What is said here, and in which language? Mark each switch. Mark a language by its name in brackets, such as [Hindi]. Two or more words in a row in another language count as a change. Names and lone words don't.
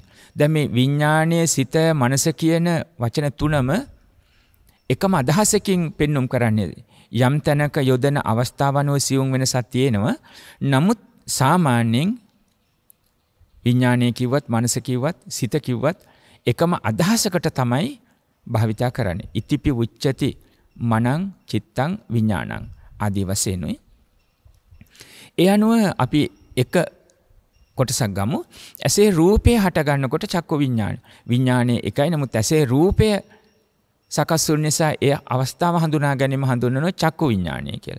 [Sinhala] දැන් මේ විඥානයේ සිත මනස කියන වචන තුනම එකම අදහසකින් පෙන්눔 කරන්නේ. යම් තැනක යොදන අවස්ථාවනෝ සියුම් වෙනසක් තියෙනවා. නමුත් සාමාන්‍යයෙන් විඥානය කිව්වත් මනස කිව්වත් සිත කිව්වත් එකම අදහසකට තමයි භාවිතා කරන්නේ. [Pali] ඉතිපි උච්චති මනං චිත්තං විඥානං [Sinhala] ආදී වශයෙන්ුයි. ඒ අනුව අපි එක කොටසක් ගමු. ඇසේ රූපය හට ගන්නකොට චක්ක විඥානයේ එකයි. නමුත් ඇසේ රූපය සකස් වුන නිසා ඒ අවස්ථාව හඳුනා ගැනීම හඳුන්වනවා චක්කු විඥානය කියලා.